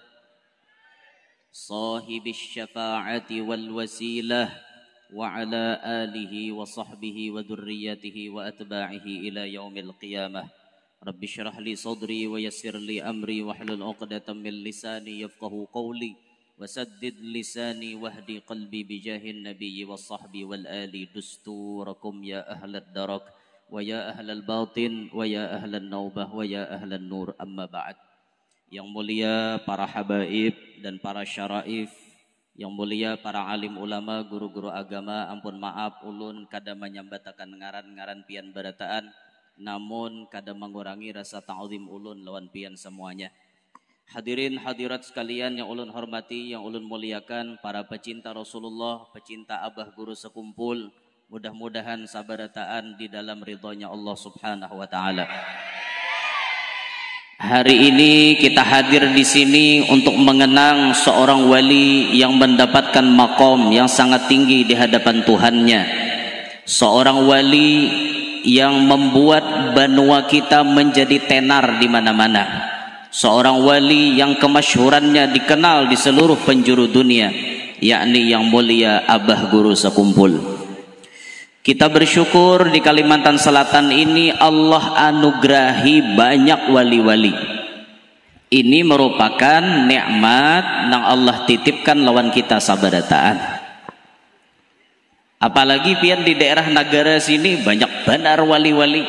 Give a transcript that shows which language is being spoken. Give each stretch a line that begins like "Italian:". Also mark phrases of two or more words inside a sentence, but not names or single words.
Arabic: صاحب الشفاعة والوسيلة وعلى آله وصحبه وذريته وأتباعه إلى يوم القيامة رب اشرح لي صدري ويسر لي أمري واحلل عقدة من لساني يفقهوا قولي وسدد لساني واهدي قلبي بجاه النبي والصحب والآل دستوركم يا أهل الدرك ويا أهل الباطن ويا أهل النوبة ويا أهل النور أما بعد.
Banjar: Yang mulia para habaib dan para syaraif, yang mulia para alim ulama, guru-guru agama, ampun maaf ulun kada menyambatakan ngaran-ngaran pian barataan, namun kada mengurangi rasa ta'zim ulun lawan pian semuanya. Hadirin hadirat sekalian yang ulun hormati, yang ulun muliakan, para pecinta Rasulullah, pecinta abah guru sekumpul, mudah-mudahan sabarataan di dalam ridhonya Allah
Arabic: سبحانه وتعالى.
Indonesian: Hari ini kita hadir di sini untuk mengenang seorang wali yang mendapatkan makom yang sangat tinggi di hadapan Tuhannya. Seorang wali yang membuat benua kita menjadi tenar di mana-mana. Seorang wali yang kemasyhurannya dikenal di seluruh penjuru dunia, yakni yang mulia abah guru sekumpul. Kita bersyukur di Kalimantan Selatan ini Allah anugerahi banyak wali-wali.
Banjar: Ini merupakan nikmat yang Allah titipkan lawan kita sabarataan. Apalagi pian di daerah negara sini banyak benar wali-wali.